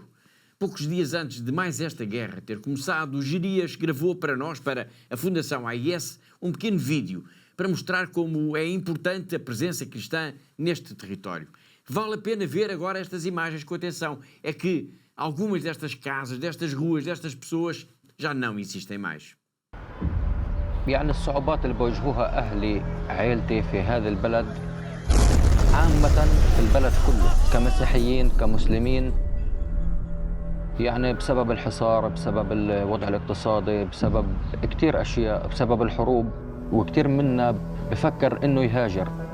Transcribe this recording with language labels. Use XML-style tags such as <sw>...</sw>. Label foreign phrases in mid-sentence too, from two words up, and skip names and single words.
<pt>Poucos dias antes de mais esta guerra ter começado, Jerias gravou para nós, para a Fundação AIS, um pequeno vídeo para mostrar como é importante a presença cristã neste território. Vale a pena ver agora estas imagens com atenção. É que algumas destas casas, destas ruas, destas pessoas já não existem mais.</pt> <ar>يعني الصعوبات اللي بواجهوها أهلي عائلتي في هذا البلد عامة في البلد كله كمسيحيين كمسلمين، يعني بسبب الحصار، بسبب الوضع الاقتصادي، بسبب كتير أشياء، بسبب الحروب، وكتير منا بفكر إنه يهاجر.</ar>